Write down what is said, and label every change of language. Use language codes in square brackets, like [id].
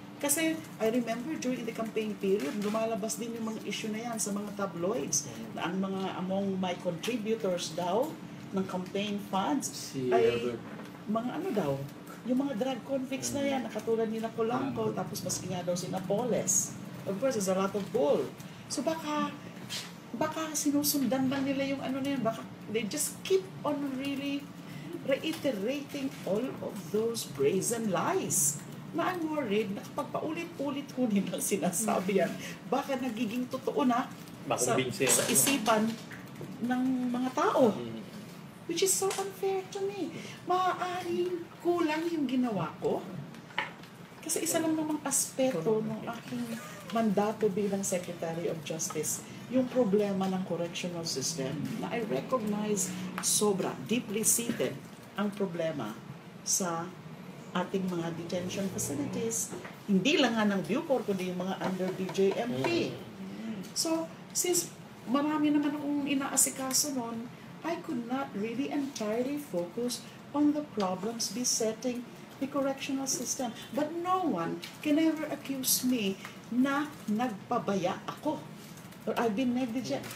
[tl] Kasi I remember during the campaign period, lumalabas din yung mga issue na yan sa mga tabloids na ang mga among my contributors daw ng campaign funds ay mga ano daw, yung mga drug convicts na yan, na katulad ni Polanco, tapos maski nga daw si Napoles. [en] Of course, there's a lot of bull. So baka sinusundan lang nila yung ano na yun, baka they just keep on really reiterating all of those brazen lies. [tl] Na I'm worried na kapag paulit-ulit ho nilang sinasabi yan, baka nagiging totoo na sa isipan ng mga tao. [en] Which is so unfair to me. Maaaring kulang yung ginawa ko. [tl] Kasi isa lang namang aspeto ng aking mandato bilang Secretary of Justice, yung problema ng correctional system na I recognize sobra, deeply seated ang problema sa ating mga detention facilities. Hindi lang nga ng Bucor, kundi yung mga under DJMP. [en] So, since marami naman akong inaasikaso nun, I could not really entirely focus on the problems besetting the correctional system. But no one can ever accuse me na nagpabaya ako or I've been negligent.